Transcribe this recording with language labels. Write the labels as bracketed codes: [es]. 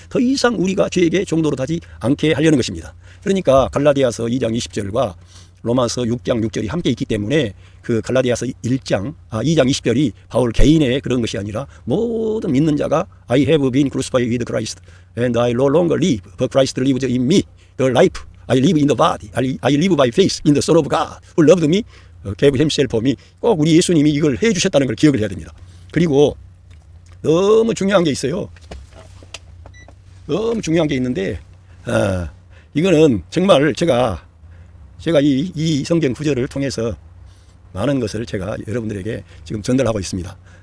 [ko] 더 이상 우리가 죄에게 종노릇 하지 않게 하려는 것입니다. 그러니까 갈라디아서 2장 20절과 로마서 6장 6절이 함께 있기 때문에 그 갈라디아서 1장 2장 20절이 바울 개인의 그런 것이 아니라 모든 믿는 자가 [en] I have been crucified with Christ and I no longer live but Christ lives in me. The life I live in the body. I live by faith in the Son of God who loved me, gave himself for me. [ko] 꼭 우리 예수님이 이걸 해 주셨다는 걸 기억을 해야 됩니다. 그리고 너무 중요한 게 있어요. 너무 중요한 게 있는데 이거는 정말 제가 이 성경 구절을 통해서 많은 것을 제가 여러분들에게 지금 전달하고 있습니다.